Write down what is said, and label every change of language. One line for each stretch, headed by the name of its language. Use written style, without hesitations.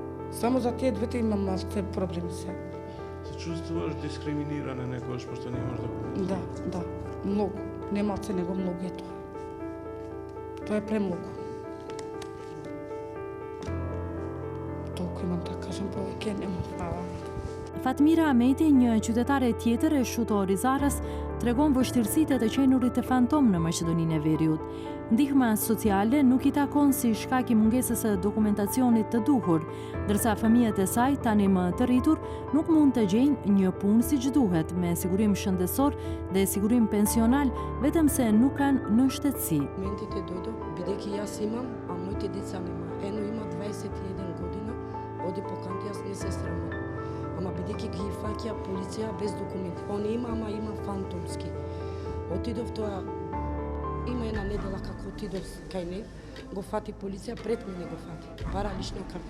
Macedonian: Само за тие двете имам малце проблеми се. Се чувствуваш дискриминирана некојаш пошто немаш документи? Да, многу. Не малце, него многу е тоа. Тоа е премногу. Толку имам да кажам, повеќе немам.
Albanian: Fatmira Ahmeti, një qytetare tjetër e Shutorizarës, tregon vështirësitë e të qenurit të fantom në Maqedoninë e Veriut. Ndihma sociale nuk i takon si shkak i mungesës së dokumentacionit të duhur, ndërsa fëmijët e saj, tani më të rritur, nuk mund të gjejnë një punë siç duhet, me sigurim shëndetësor dhe sigurim pensional, vetëm se nuk kanë në shtetësi.
Macedonian: Моментите дојдо, бидејќи јас имам, а моите деца нема. Ено има 21 година, оди по кант, јас не се срамам. Ама бидејќи ги фаќа полиција без документи. Он има, ама има фантомски. Отидов тоа, има една недела како отидов кај не, го фати полиција, пред мене го фати. Бара лична карта.